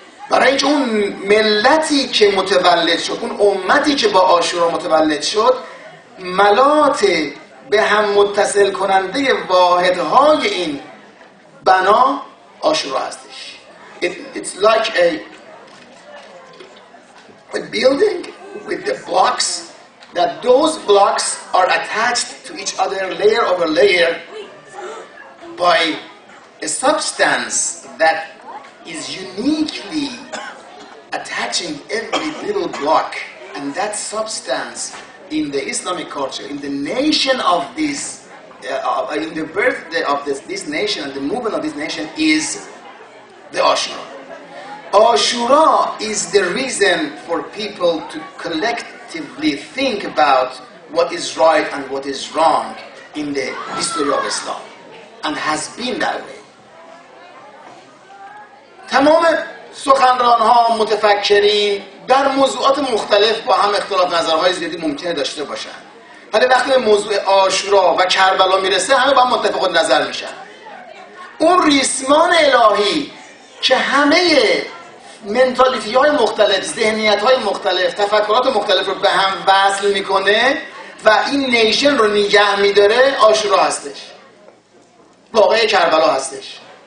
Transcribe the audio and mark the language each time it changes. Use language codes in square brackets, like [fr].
[fa] برای اینکه اون ملتی که متولد شد، اون امتی که با عاشورا متولد شد، ملات به هم متصل کننده واحدهای این بنا عاشورا هستش. [en] It's like a building with the blocks, that those blocks are attached to each other layer over layer by a substance that is uniquely attaching every little block. And that substance in the Islamic culture, in the nation of this, in the birthday of this nation and the movement of this nation is the Ashura. Ashura is the reason for people to collectively think about what is right and what is wrong in the history of Islam and has been that way. [fa] تمام سخنران ها متفکرین در موضوعات مختلف با هم اختلاف نظرهای زیادی ممکنه داشته باشن، ولی وقتی به موضوع عاشورا و کربلا میرسه همه با هم متفق نظر میشن. اون ریسمان الهی که همه منتالیتی های مختلف، ذهنیت های مختلف، تفکرات مختلف رو به هم وصل میکنه و این نیشن رو نگه میداره، عاشورا هستش، واقعه کربلا هستش.